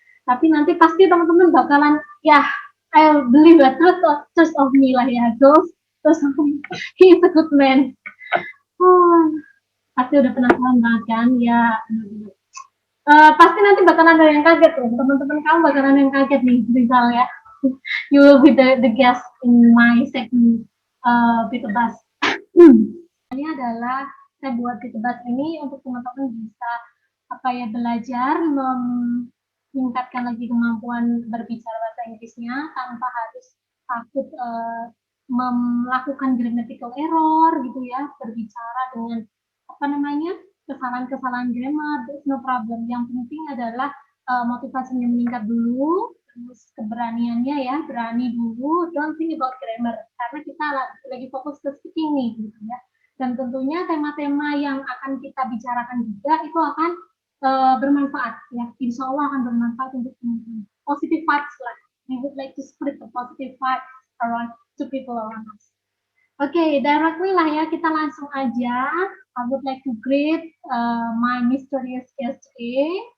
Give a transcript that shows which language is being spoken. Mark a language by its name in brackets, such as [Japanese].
[Indonesian] Tapi nanti pasti teman-teman bakalan ya [English] I believe that trust of me lah ya girls, trust of me. He is a good man. [Indonesian] Pasti udah penasaran banget kan ya. Pasti nanti bakalan ada yang kaget tuh, teman-teman kamu bakalan ada yang kaget nih, Rizal ya. [English] You will be the guest in my second Beat the Bus. [Indonesian] Ini adalah saya buat Beat the Bus ini untuk teman-teman bisa apa ya belajar meningkatkan lagi kemampuan berbicara bahasa Inggrisnya tanpa harus takut melakukan [English] grammatical error [Indonesian] gitu ya, berbicara dengan apa namanya kesalahan-kesalahan grammar, [English] there's no problem. [Indonesian] Yang penting adalah motivasinya meningkat dulu, terus keberaniannya ya, berani dulu, [English] don't think about grammar, [Indonesian] karena kita lagi fokus ke speaking nih, gitu ya. Dan tentunya tema-tema yang akan kita bicarakan juga itu akan bermanfaat ya, insya Allah akan bermanfaat untuk teman-teman. [English] Positive vibes lah, we would like to spread the positive vibes around to people around us. Oke, directly lah ya, [Indonesian] kita langsung aja. [English] I would like to greet my mysterious guest today.